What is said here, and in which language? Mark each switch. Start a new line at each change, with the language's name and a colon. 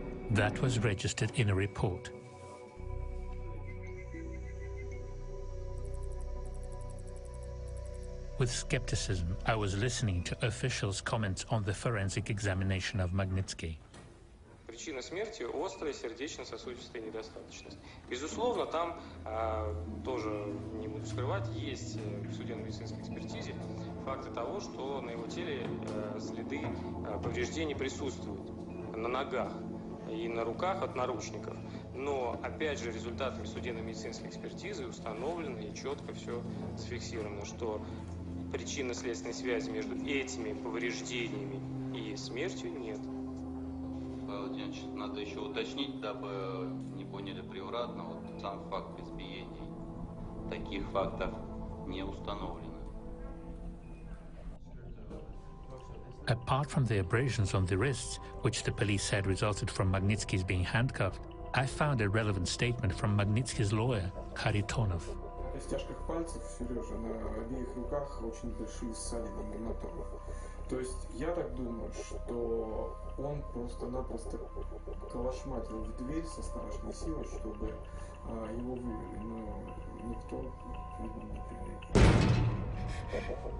English: That was registered in a report. With skepticism, I was listening to officials' comments on the forensic examination of Magnitsky.
Russian: Причина смерти – острая сердечно-сосудистая недостаточность. Безусловно, там, тоже не буду скрывать, есть в судебно-медицинской экспертизе факты того, что на его теле следы повреждений присутствуют на ногах и на руках от наручников. Но, опять же, результатами судебно-медицинской экспертизы установлено и четко все зафиксировано, что причинно-следственной связи между этими повреждениями и смертью нет. Павел Владимирович, надо еще уточнить, дабы не поняли превратно, вот сам факт избиений. Таких фактов не установлено.
English: Apart from the abrasions on the wrists, which the police said resulted from Magnitsky's being handcuffed, I found a relevant statement from Magnitsky's lawyer, Kharitonov.
Russian: На костяшках пальцев, Сережа, на обеих руках очень большие ссадины гематомы. То есть я так думаю, что он просто-напросто калашматил в дверь со страшной силой, чтобы его вывели, но никто, видно, не прилетел.